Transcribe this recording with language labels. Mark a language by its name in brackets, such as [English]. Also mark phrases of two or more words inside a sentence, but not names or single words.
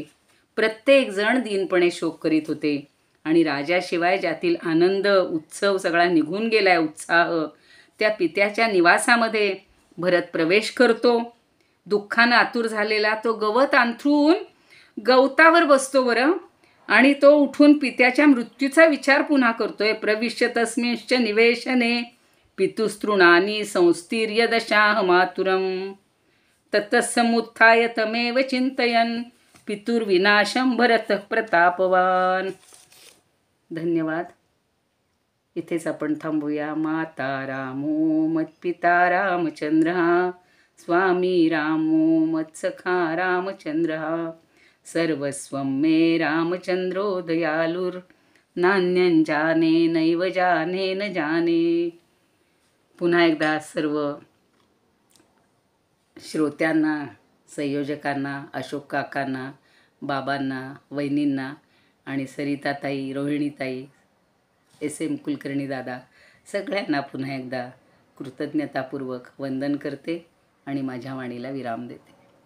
[Marathi] प्रत्येक जण दीनपणे शोक करीत होते आणि राजाशिवाय ज्यातील आनंद, उत्सव सगळा निघून गेलाय, उत्साह, त्या पित्याच्या निवासामध्ये भरत प्रवेश करतो. दुःखानं आतुर झालेला तो गवत अंथरून गवतावर बसतो बरं, आणि तो उठून पित्याच्या मृत्यूचा विचार पुन्हा करतोय. [Sanskrit] प्रविश्य तस्मिंश्च निवेशने पितुस्तृणानी संस्तीर्य दशाह मातुरम. ततस्समुत्थाय तमेव चिंतयन् पितुर्विनाशं भरतः प्रतापवान. [Marathi] धन्यवाद. इथेच आपण थांबूया. [Sanskrit] माता रामो मत्पिता रामचंद्रः, स्वामी रामो मत्सखा रामचंद्रः, सर्वस्वं मे रामचंद्रो दयालुर्, नान्यं जाने नैव जाने न जाने. [Marathi] पुन्हा एकदा सर्व श्रोत्यांना, संयोजकांना, अशोक काकांना, बाबांना, वहिनींना आणि सरिताताई, रोहिणीताई, SM कुलकर्णी दादा, सगळ्यांना पुन्हा एकदा कृतज्ञतापूर्वक वंदन करते आणि माझ्या वाणीला विराम देते.